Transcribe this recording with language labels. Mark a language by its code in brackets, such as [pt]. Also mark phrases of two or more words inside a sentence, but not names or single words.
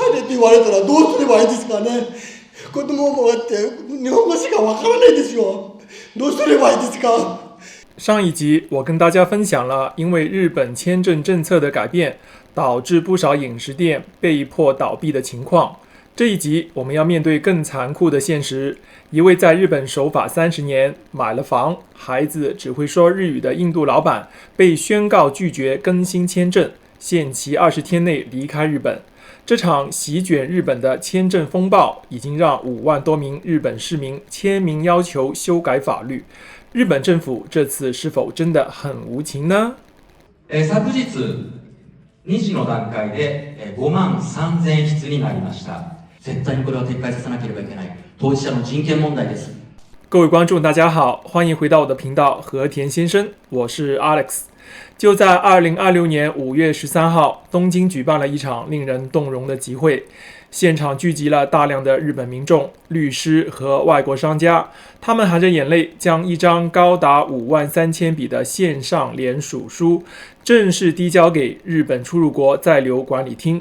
[ja] こと言われたらどうすればいいですかね。子供もだって日本語しかわからないですよ。どうすればいいですか。 [zh] 上一集我跟大家分享了，因为日本签证政策的改变，导致不少饮食店被迫倒闭的情况。这一集我们要面对更残酷的现实，一位在日本守法30年、买了房、孩子只会说日语的印度老板被宣告拒绝更新签证，限期20天内离开日本。这场席卷日本的签证风暴已经让5万多名日本市民签名要求修改法律。日本政府这次是否真的很无情呢？ [ja] 昨日2時の段階で5万3000筆になりました。絶対にこれは撤回させなければいけない。当事者の人権問題です。 [zh] 各位观众大家好，欢迎回到我的频道和田先生，我是 Alex。就在2026年5月13号，东京举办了一场令人动容的集会，现场聚集了大量的日本民众、律师和外国商家，他们含着眼泪将一张高达53000笔的线上联署书正式递交给日本出入国在留管理厅。